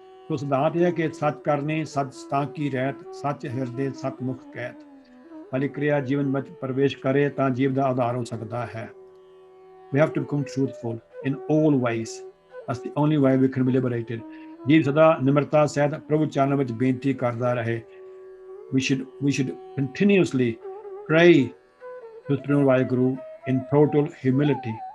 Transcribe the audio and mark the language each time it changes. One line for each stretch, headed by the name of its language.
Punjabi: ਸੋ ਸਿਧਾਂਤ ਇਹ ਹੈ ਕਿ ਸੱਚ ਕਰਨੀ, ਸੱਚ ਤਾਂ ਕੀ ਰਹਿਤ, ਸੱਚ ਹਿਰਦੇ ਸਤਮੁਖ ਕਹਿਤ ਵਾਲੀ ਕਿਰਿਆ ਜੀਵਨ ਵਿੱਚ ਪ੍ਰਵੇਸ਼ ਕਰੇ ਤਾਂ ਜੀਵ ਦਾ ਆਧਾਰ ਹੋ ਸਕਦਾ ਹੈ.
English: We have to become truthful in all ways. That's the only way we can be liberated.
Punjabi: ਜੀਵ ਸਦਾ ਨਿਮਰਤਾ ਸਹਿਤ ਪ੍ਰਭੂ ਚਰਨਾਂ ਵਿੱਚ ਬੇਨਤੀ ਕਰਦਾ ਰਹੇ.
English: We should continuously pray to Supreme Vaheguru in total humility.